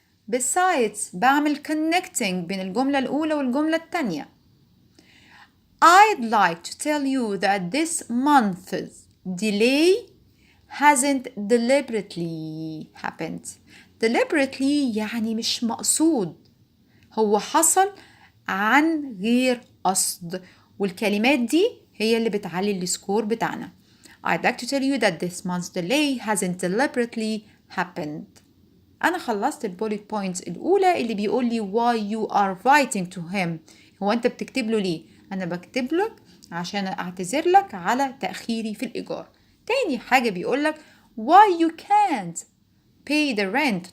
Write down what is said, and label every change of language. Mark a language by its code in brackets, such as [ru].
[ar] Besides بعمل connecting بين الجملة الأولى والجملة التانية. [en] I'd like to tell you that this month's delay hasn't deliberately happened. [ar] Deliberately يعني مش مقصود، هو حصل عن غير قصد، والكلمات دي هي اللي بتعلي السكور بتاعنا. [en] I'd like to tell you that this month's delay hasn't deliberately happened. [ar] أنا خلصت البوليت بوينتس الأولى اللي بيقول لي [en] why you are writing to him. [ar] هو أنت بتكتب له ليه؟ أنا بكتب لك عشان أعتذر لك على تأخيري في الإيجار. تاني حاجة بيقول لك [en] why you can't pay the rent.